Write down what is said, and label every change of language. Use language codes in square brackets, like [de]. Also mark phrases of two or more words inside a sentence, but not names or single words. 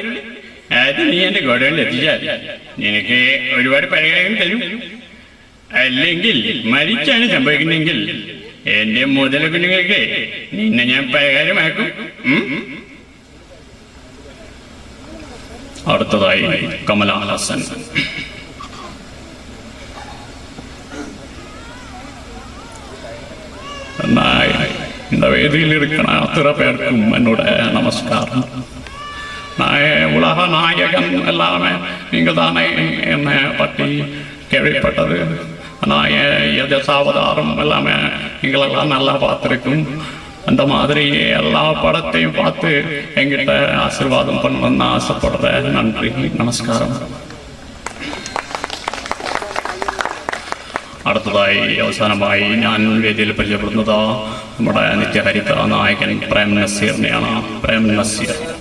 [ml] അത് നീ എന്റെ ഗോഡൗണിൽ എത്തിച്ചാൽ നിനക്ക് ഒരുപാട് പരിഹാരം തരും. അല്ലെങ്കിൽ മരിച്ചാണ് സംഭവിക്കുന്നെങ്കിൽ എന്റെ മുതല കുഞ്ഞുങ്ങൾക്ക് നിന്നെ ഞാൻ പരിഹാരമാക്കും. അടുത്തതായി കമല ഹാസൻ. [ta] இந்த வேதியில் இருக்கிற அத்தனை பேருக்கும் என்னோட நமஸ்காரம். உலக நாயகன் எல்லாமே நீங்கள் தானே என்னை பற்றி கேள்விப்பட்டது. யஜசாவதாரம் எல்லாமே நீங்களெல்லாம் நல்லா பார்த்துருக்கும். அந்த மாதிரி எல்லா படத்தையும் பார்த்து எங்கிட்ட ஆசீர்வாதம் பண்ணணும்னு ஆசைப்படுறேன். நன்றி, நமஸ்காரம். [ml] അടുത്തതായി അവസാനമായി ഞാൻ വേദിയിൽ പരിചയപ്പെടുന്നത് നമ്മുടെ നിത്യഹരിത നായകൻ പ്രേം നസീറിനെയാണ്. പ്രേം നസീർ.